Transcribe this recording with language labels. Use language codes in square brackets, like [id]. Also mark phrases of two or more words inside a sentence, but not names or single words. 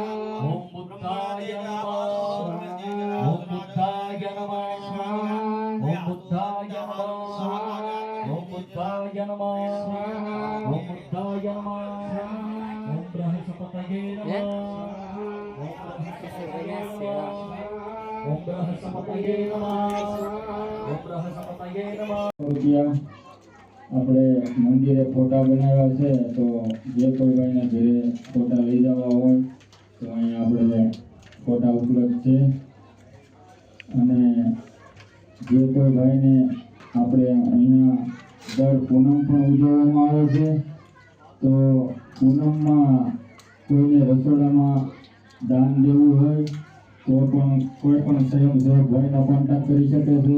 [sa] ओम बुद्धाय नमः. ओम बुद्धाय नमः स्वाहा. ओम बुद्धाय नमः स्वाहा. ओम बुद्धाय नमः स्वाहा. ओम बुद्धाय नमः स्वाहा. ओम बृहस्पतये नमः. ओम बृहस्पतये नमः. ओम बृहस्पतये नमः. [gu] આપણે મંદિરે ફોટા બનાવ્યા છે, તો જે કોઈ ભાઈને ઘરે ફોટા લઈ જવા હોય તો અહીંયા આપણે ફોટા ઉપલબ્ધ છે. અને જે કોઈ ભાઈને આપણે અહીંયા દર પૂનમ પણ ઉજવવામાં આવે છે, તો પૂનમમાં કોઈને રસોડામાં દાન દેવું હોય તો પણ કોઈ પણ સ્વયંસેવક ભાઈનો કોન્ટેક્ટ કરી શકે છે.